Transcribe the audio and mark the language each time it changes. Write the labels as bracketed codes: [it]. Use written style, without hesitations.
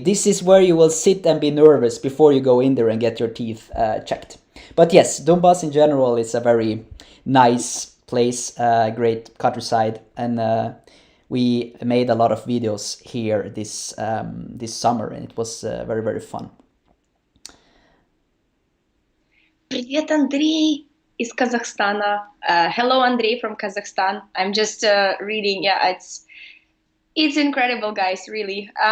[en] This is where you will sit and be nervous before you go in there and get your teeth checked. But yes, Donbas in general is a very nice place, great countryside, and we made a lot of videos here this summer, and it was very, very fun. [ru] Привет, Андрей из Kazakhstan. [en] Hello, Andrei from Kazakhstan. I'm just reading. Yeah, it's incredible, guys, really.